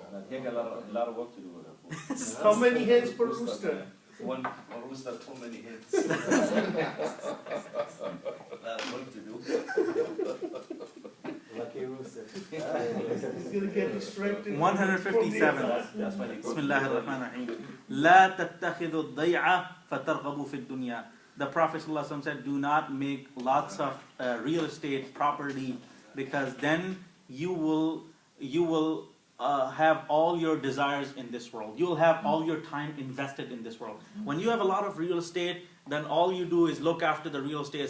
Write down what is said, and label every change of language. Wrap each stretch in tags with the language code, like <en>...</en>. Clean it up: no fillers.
<en>He got a lot of work to do with it. How many hens per rooster? One rooster, too many hens. Lot of work to do. Lucky rooster. He's gonna get distracted. 157. That's why they go. Bismillah ar-Rahman ar-Rahim.</en> <ar>لا تتخذوا الضيعة فترغبوا في الدنيا.</ar> <en>The Prophet ﷺ said, do not make lots of real estate property, because then you will have all your desires in this world. You will have all your time invested in this world. When you have a lot of real estate, then all you do is look after the real estate.</en>